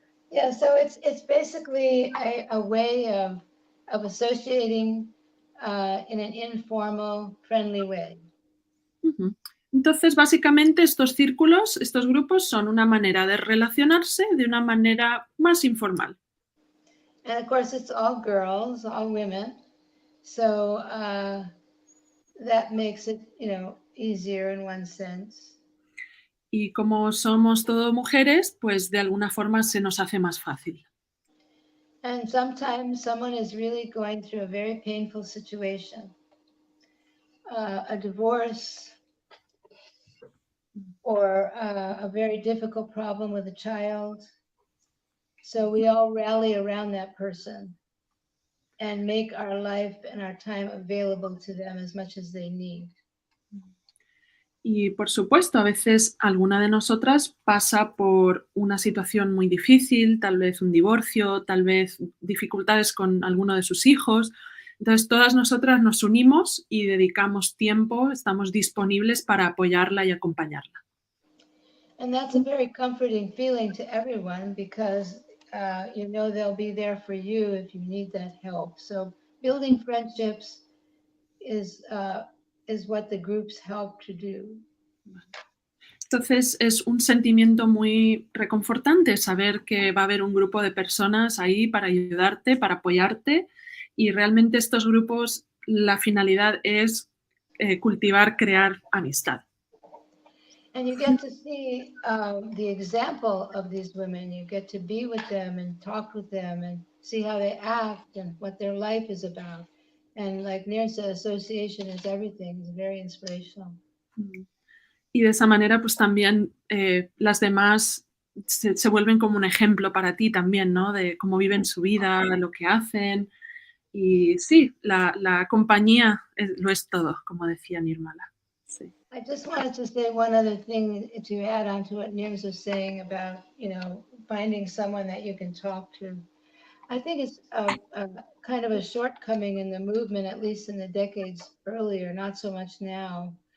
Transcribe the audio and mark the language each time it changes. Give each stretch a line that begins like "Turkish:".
English: Yeah, so it's basically a way of associating in an informal, friendly way.
Spanish: Entonces, básicamente, estos círculos, estos grupos son una manera de relacionarse de una manera más informal.
English: And of course, it's all girls, all women. So that makes it, easier in one sense.
Spanish: Y como somos todo mujeres, pues de alguna forma se nos hace más fácil.
English: And sometimes someone is really going through a very painful situation, a divorce, or a very difficult problem with a child. So we all rally around that person and make our life and our time available to them as much as they need.
Spanish: Y por supuesto, a veces alguna de nosotras pasa por una situación muy difícil, tal vez un divorcio, tal vez dificultades con alguno de sus hijos. Entonces, todas nosotras nos unimos y dedicamos tiempo, estamos disponibles para apoyarla y acompañarla.
English: And that's a very comforting feeling to everyone because they'll be there for you if you need that help. So building friendships is what the groups help to do.
Spanish: Entonces es un sentimiento muy reconfortante saber que va a haber un grupo de personas ahí para ayudarte, para apoyarte, y realmente estos grupos, la finalidad es cultivar, crear amistad.
English: And you get to see the example of these women. You get to be with them and talk with them and see how they act and what their life is about. And like Nir said, association is everything. It's very inspirational.
Spanish: Y de esa manera, pues también las demás se vuelven como un ejemplo para ti también, ¿no? De cómo viven su vida, lo que hacen. Y sí, la compañía lo es todo, como decía Nirmala. Sí.
English: I just wanted to say one other thing to add on to what Nirms was saying about, finding someone that you can talk to. I think it's a kind of a shortcoming in the movement, at least in the decades earlier, not so much now.